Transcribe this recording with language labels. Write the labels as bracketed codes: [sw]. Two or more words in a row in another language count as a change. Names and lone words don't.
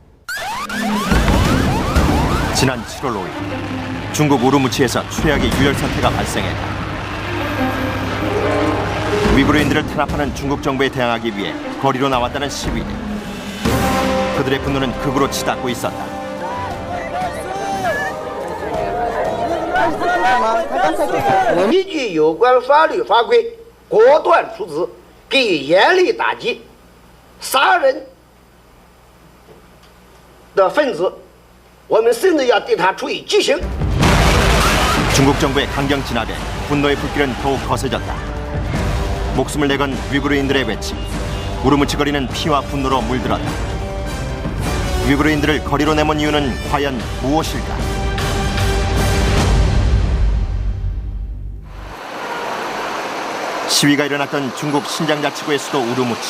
[ko] 지난 7월 5일 중국 우르무치에서 최악의 유혈 사태가 발생했다. 위구르인들을 탄압하는 중국 정부에 대항하기 위해 거리로 나왔다는 시위대. 그들의 분노는 극으로 치닫고 있었다. [zh] 依据有关法律法规，果断处置，给予严厉打击。杀人的分子，我们甚至要对他处以极刑。 [ko] 중국 정부의 강경 진압에 분노의 불길은 더욱 거세졌다. 목숨을 내건 위구르인들의 외침, 우르무치 거리는 피와 분노로 물들었다. 위구르인들을 거리로 내몬 이유는 과연 무엇일까? 시위가 일어났던 중국 신장자치구의 수도 우르무치.